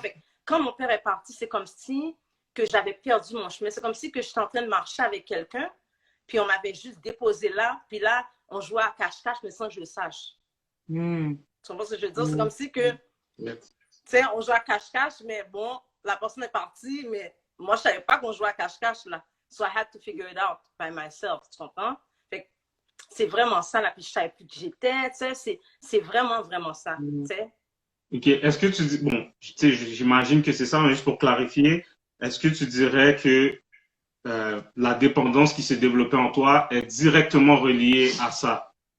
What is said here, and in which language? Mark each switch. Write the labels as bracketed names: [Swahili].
[French] Fait, quand mon père est parti, c'est comme si que j'avais perdu mon chemin. C'est comme si que j'étais en train de marcher avec quelqu'un, puis on m'avait juste déposé là, puis là, on jouait à cache-cache, mais sans que je le sache. Tu comprends ce que je veux dire? C'est comme si que, tu sais, on joue à cache-cache, mais bon, la personne est partie, mais moi, je savais pas qu'on jouait à cache-cache, là. [English] So I had to figure it out by myself, [French] tu comprends? Fait c'est vraiment ça, là, puis je savais plus qui j'étais, tu sais, c'est vraiment, vraiment ça, tu sais. OK. Est-ce que tu dis, bon, tu sais, j'imagine que c'est ça, mais juste pour clarifier, est-ce que tu dirais que la dépendance qui s'est développée en toi est directement reliée à ça?